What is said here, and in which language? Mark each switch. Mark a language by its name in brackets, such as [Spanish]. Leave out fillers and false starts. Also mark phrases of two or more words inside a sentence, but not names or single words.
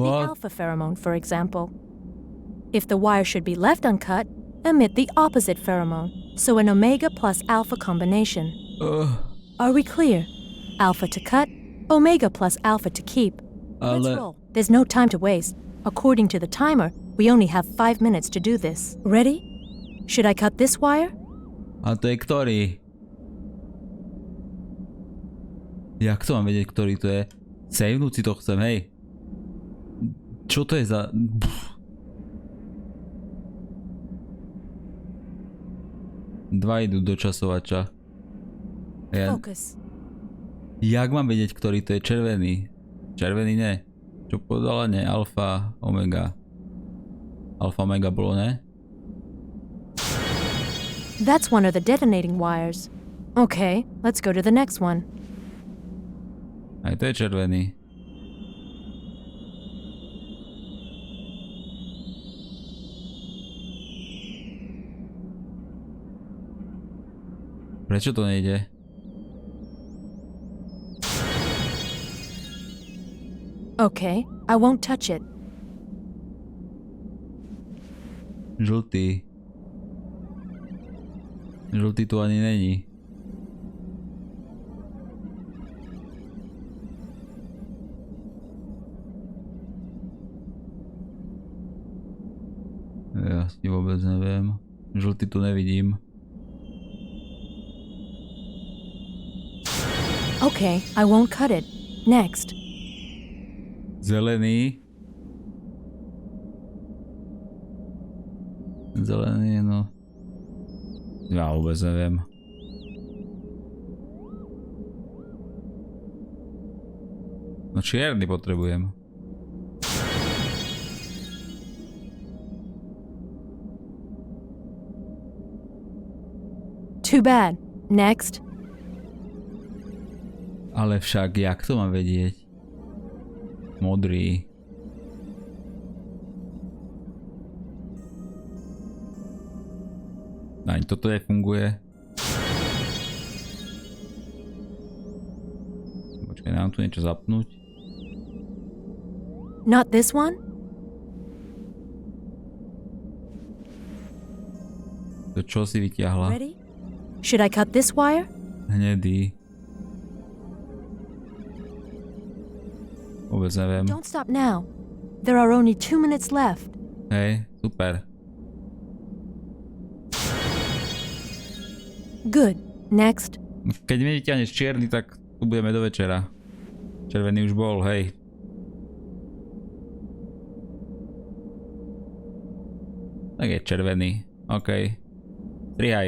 [English] The alpha pheromone, for example. If the wire should be left uncut, emit the opposite pheromone, so an omega plus alpha combination. Are we clear? Alpha to cut, omega plus alpha to keep. Let's roll. There's no time to waste. According to the timer, we only have 5 minutes to do this. Ready? Should I cut this wire? [Slovak] A to je ktorý? Jak to mám vedieť, ktorý to je? Savenúť si to chcem, hej. Čo to je za... Dva idú do časovača. [English] Focus. [Slovak] Jak mám vedieť, ktorý to je červený? Červený ne. Čo povedala ne? Alfa, omega. Alfa, omega bolo ne? [English] That's one of the detonating wires. Okay, let's go to the next one. [Slovak] Aj to je červený. Prečo to nejde? [English] Okay, I won't touch it. [Slovak] Žltý. Žltý tu ani není. Ja si vôbec neviem. Žltý tu nevidím. [English] Okay, I won't cut it. Next. [Slovak] Zelený. Zelený, no. Ja vôbec neviem. No čierny potrebujem. [English] Too bad. Next. [Slovak] Ale však, jak to mám vedieť? Modrý. Ani toto nefunguje. Počkaj, nám tu niečo zapnúť. [English] Not this one? [Slovak] To čo si vytiahla? [English] Ready? Should I cut this wire? [Slovak] Hnedý. Vôbec neviem. [English] Don't stop now. There are only 2 minutes left. [Slovak] Hej, super. [English] Good. Next. [Slovak] Keď mi vyťahneš čierny, tak tu budeme do večera. Červený už bol, hej. Tak je červený. OK. Strihaj.